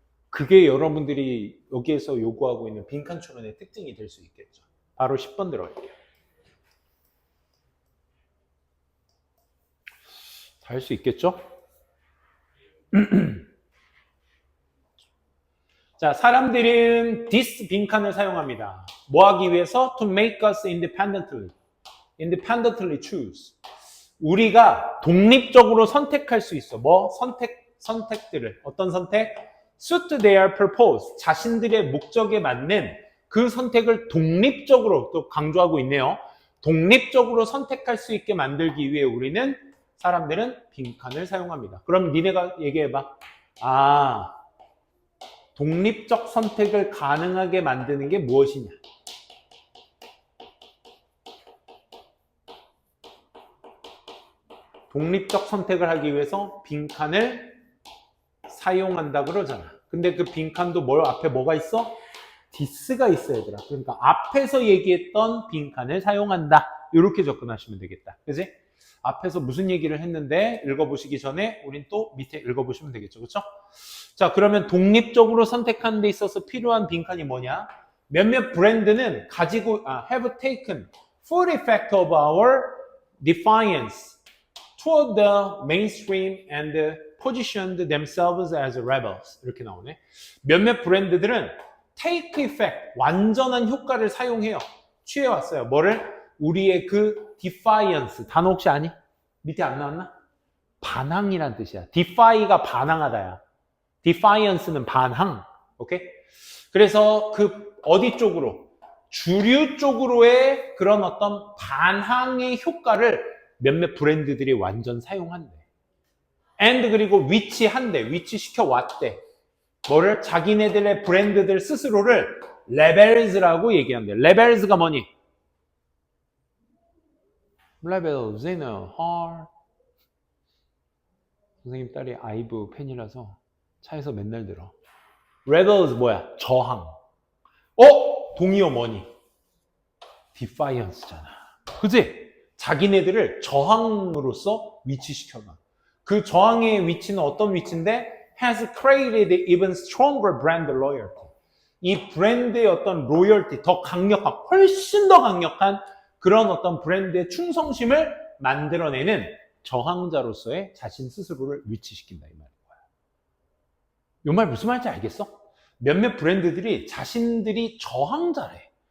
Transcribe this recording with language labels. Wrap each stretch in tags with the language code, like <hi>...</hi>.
<ko>그게 여러분들이 여기에서 요구하고 있는 빈칸 추론의 특징이 될 수 있겠죠. 바로 10번 들어갈게요. 다 할 수 있겠죠? 자, 사람들은 this 빈칸을 사용합니다. 뭐 하기 위해서?</ko> <en>To make us independently choose.</en> <ko>우리가 독립적으로 선택할 수 있어. 뭐? 선택들을. 어떤 선택?</ko> <en>Suit their purpose.</en> <ko>자신들의 목적에 맞는 그 선택을 독립적으로 또 강조하고 있네요. 독립적으로 선택할 수 있게 만들기 위해 우리는 사람들은 빈칸을 사용합니다. 그럼 니네가 얘기해봐. 아, 독립적 선택을 가능하게 만드는 게 무엇이냐? 독립적 선택을 하기 위해서 빈칸을 사용한다 그러잖아. 근데 그 빈칸도 앞에 뭐가 있어? this가 있어, 얘들아. 그러니까 앞에서 얘기했던 빈칸을 사용한다. 이렇게 접근하시면 되겠다. 그지? 앞에서 무슨 얘기를 했는데 읽어보시기 전에 우린 또 밑에 읽어보시면 되겠죠. 그렇죠? 자, 그러면 독립적으로 선택하는 데 있어서 필요한 빈칸이 뭐냐? 몇몇 브랜드는</ko> <en>have taken full effect of our defiance toward the mainstream and positioned themselves as rebels.</en> <ko>이렇게 나오네. 몇몇 브랜드들은 take effect, 완전한 효과를 사용해요. 취해왔어요. 뭐를? 우리의 그 defiance, 단어 혹시 아니? 밑에 안 나왔나? 반항이란 뜻이야. defy가 반항하다야. defiance는 반항. 오케이? 그래서 그 어디 쪽으로? 주류 쪽으로의 그런 어떤 반항의 효과를 몇몇 브랜드들이 완전 사용한대. and 그리고 위치시켜 왔대. 뭐를? 자기네들의 브랜드들 스스로를 rebels라고 얘기한대. rebels가 뭐니?</ko> <en>rebels in a heart.</en> <ko>선생님 딸이 아이브 팬이라서 차에서 맨날 들어. rebels 뭐야? 저항. 동의어 뭐니? defiance잖아. 그치? 자기네들을 저항으로서 위치시켜놔. 그 저항의 위치는 어떤 위치인데?</ko> <en>has created even stronger brand loyalty.</en> <ko>이 브랜드의 어떤 로열티, 더 강력한, 훨씬 더 강력한 그런 어떤 브랜드의 충성심을 만들어내는 저항자로서의 자신 스스로를 위치시킨다 이 말인 거야. 이 말 무슨 말인지 알겠어? 몇몇 브랜드들이 자신들이 저항자래.</ko>